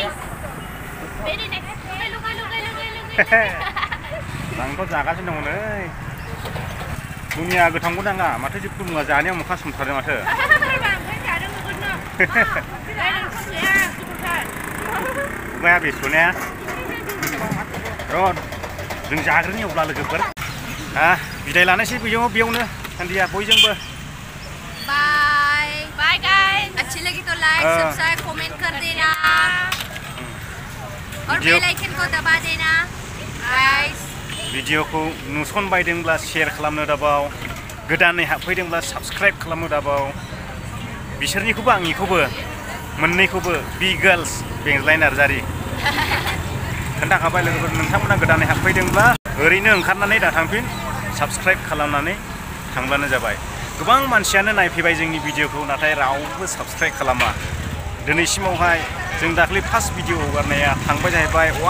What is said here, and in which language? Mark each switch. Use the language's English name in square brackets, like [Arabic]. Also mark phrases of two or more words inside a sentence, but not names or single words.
[Bodo] आंथ' जागासिनो दङ नै दुनिया गोथावखौ नाङा माथो जेबो मुवा जानायाव मोखां सोमथारदों माथो खुगाया बेस'नाया र' जों जाग्रोनि अब्ला लोगोफोर बिदाय लानोसै बेयावनो सान्दिया बयजोंबो [English] bye bye guys [Hindi] अच्छी लगी तो [English] like subscribe comment [Hindi] कर देना और [English] bell icon [Hindi] को दबा देना गाइस [Bodo] भिडिअखौ नुसनबायदोंब्ला शेयार खालामनो दाबाव गोदानै हाबफैदोंब्ला साबस्क्राइब खालामनो दाबाव बिसोरनिखौबो आंनिखौबो मोननैखौबो बि गार्ल्स बेंज्लाय नार्जारि खोन्थाखाबाय लोगोफोर नोंथांमोना गोदानै हाबफैदोंब्ला ओरैनो ओंखारनानै दाथांफिन साबस्क्राइब खालामनानै थांब्लानो जाबाय गोबां मानसियानो नायफैबाय जोंनि भिडिअखौ नाथाय रावबो साबस्क्राइब खालामा दिनैसिमावहाय जों दाख्लै [English] first video [Bodo] हगारनाया थांबाय जाहैबाय